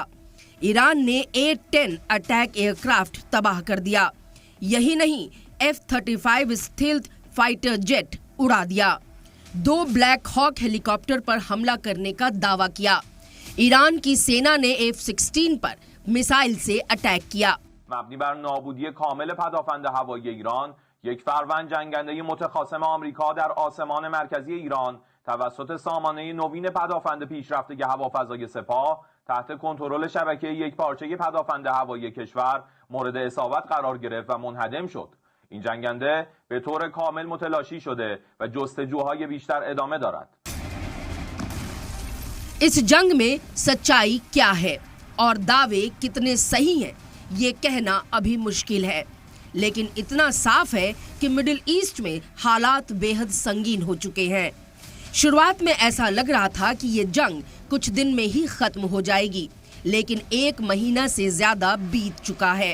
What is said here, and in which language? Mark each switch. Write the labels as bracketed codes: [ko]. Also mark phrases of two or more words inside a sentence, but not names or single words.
[hi] ईरान ने A-10 [en] attack aircraft [hi] तबाह कर दिया। यही नहीं, F-35 [en] stealth fighter jet [hi] उड़ा दिया। 2 ब्लैक हॉक हेलीकॉप्टर पर हमला करने का दावा किया। ईरान की सेना ने F-16 पर मिसाइल से अटैक किया। [fa] مبنی بر نابودی کامل پدافند هوایی ایران، یک فروند جنگنده متخاصم آمریکا در آسمان مرکزی ایران توسط سامانه نوین پدافند پیشرفته هوافضای سپاه تحت کنترل شبکه یکپارچه پدافند هوایی کشور مورد اصابت قرار گرفت و منهدم شد. این جنگنده به طور کامل متلاشی شده و جستجوهای بیشتر ادامه دارد. [hi] इस जंग में सच्चाई क्या है और दावे कितने सही हैं, ये कहना अभी मुश्किल है। लेकिन इतना साफ है कि मिडिल ईस्ट में हालात बेहद संगीन हो चुके हैं। शुरुआत में ऐसा लग रहा था कि ये जंग कुछ दिन में ही खत्म हो जाएगी, लेकिन 1 महीना से ज्यादा बीत चुका है।